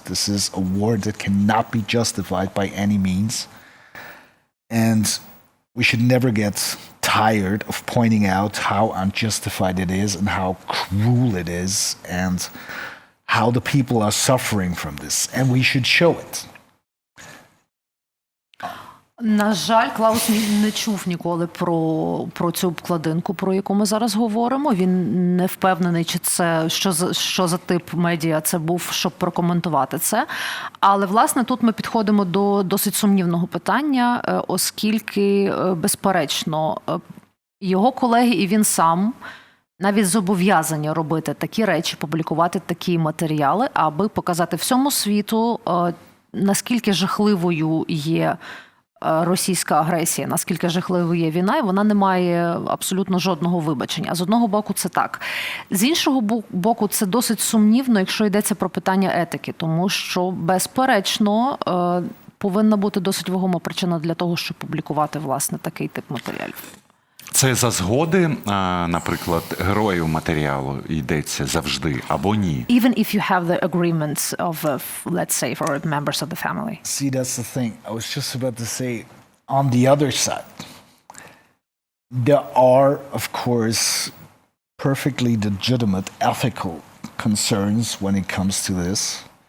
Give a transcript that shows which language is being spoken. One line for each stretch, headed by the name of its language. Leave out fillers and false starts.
English: This is a war that cannot be justified by any means. And we should never get tired of pointing out how unjustified it is and how cruel it is and how the people are suffering from this. And we should show it.
Ukrainian: На жаль, Клаус не чув ніколи про цю обкладинку, про яку ми зараз говоримо. Він не впевнений, чи це, що за тип медіа це був, щоб прокоментувати це. Але, власне, тут ми підходимо до досить сумнівного питання, оскільки, безперечно, його колеги і він сам навіть зобов'язані робити такі речі, публікувати такі матеріали, аби показати всьому світу, наскільки жахливою є російська агресія, наскільки жахливою є війна, і вона не має абсолютно жодного вибачення. З одного боку, це так. З іншого боку, це досить сумнівно, якщо йдеться про питання етики, тому що, безперечно, повинна бути досить вагома причина для того, щоб публікувати, власне, такий тип матеріалів. Це за згоди, наприклад, героїв матеріалу йдеться завжди, або ні?
English: Even if you have the agreements of, let's say, for members of the family. See, that's the thing. I was just about to say, on the other side, there are, of course, perfectly legitimate ethical concerns when it comes to this.